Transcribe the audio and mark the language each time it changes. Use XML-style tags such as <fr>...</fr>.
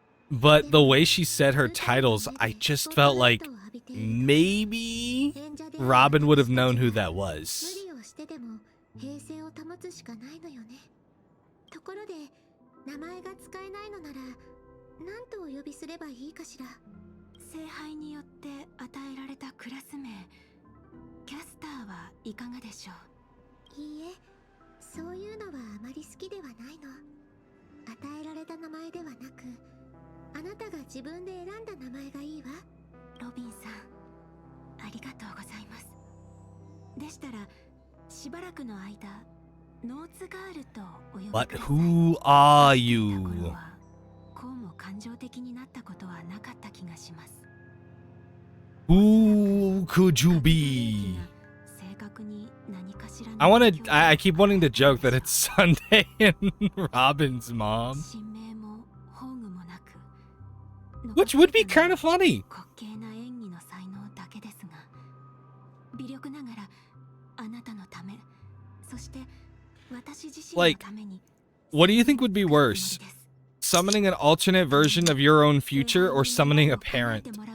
<en>But the way she said her titles, I just felt like maybe Robin would have known who that was.</en> <ja>無理をしてでも平静を保つしかないのよね。ところで名前が使えないのなら何とお呼びすればいいかしら。聖杯によって与えられたクラス名、キャスターはいかがでしょう？いいえ、そういうのはあまり好きではないの。与えられた名前ではなく、あなたが自分で選んだ名前がいいわ。ロビンさん、ありがとうございます。でしたらしばらくの間ノーツガールとお呼びくだ</ja> <en>But</en> <ja>さい。</ja> <en>who are you?</en> <ja>こうも感情的になったことはなかった気がします。</ja> <en>Who could you be?</en> <ja>正確に何かしらの</ja> <en>I keep wanting to joke that it's Sunday and Robin's mom.</en> <ja>神名も宝具もなく、</ja> <en>Which would be kind of funny.</en> <ja>滑稽な演技の才能だけですが、微力ながらあなたのため、そして私自身のために。</ja> <en>What do you think would be worse? Summoning an alternate version of your own future or summoning a parent?</en>